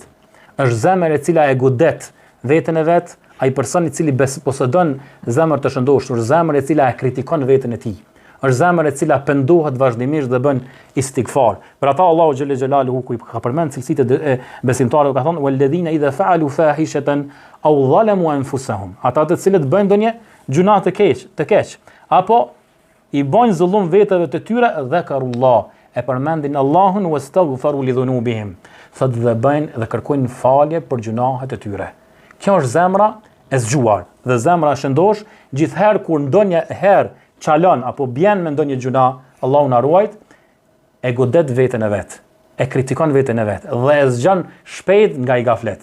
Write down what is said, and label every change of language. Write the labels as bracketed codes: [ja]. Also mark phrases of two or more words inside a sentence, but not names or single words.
[sq] Është zemër e cila e godet veten e vet, ai person i cili posedon zemër të shëndosh, është zemër e cila e kritikon veten e tij. Është zemër e cila pendohet vazhdimisht dhe bën istighfar. Për ata Allahu [ar] جل جلاله [sq] ku i ka përmend cilësitë e besimtarëve ka thonë [ar] والذين إذا فعلوا فاحشة أو ظلموا أنفسهم. [sq] Ata të cilët bëjnë ndonjë gjuna të keq, apo i bojnë zullum vetëve të tyre, dhakarullah, e përmendin Allahun [ar] واستغفروا لذنوبهم. [sq] Thotë dhe bëjnë dhe kërkojnë falje për gjunahet e tyre. Kjo është zemra e zgjuar dhe zemra e shëndosh, gjithherë kur ndonjëherë çalon apo bjen me ndonjë gjuna, Allahu na ruajt, e godet veten e vet, e kritikon veten e vet dhe e zgjon shpejt nga i gaflet.